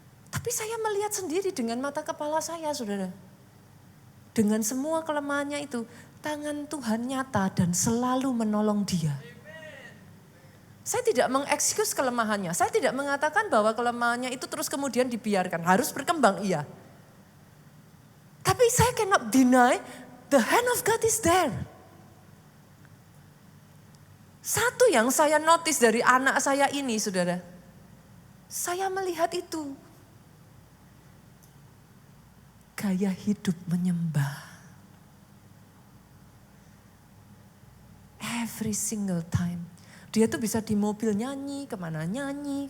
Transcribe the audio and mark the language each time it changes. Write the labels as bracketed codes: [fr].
[id] Tapi saya melihat sendiri dengan mata kepala saya saudara. Dengan semua kelemahannya itu, tangan Tuhan nyata dan selalu menolong dia. Saya tidak mengekskuse kelemahannya. Saya tidak mengatakan bahwa kelemahannya itu terus kemudian dibiarkan. Harus berkembang, iya. Tapi saya [en] cannot deny the hand of God is there. [id] Satu yang saya notice dari anak saya ini saudara. Saya melihat itu. Gaya hidup menyembah. [en] every single time. [id] Dia tuh bisa di mobil nyanyi, kemana nyanyi.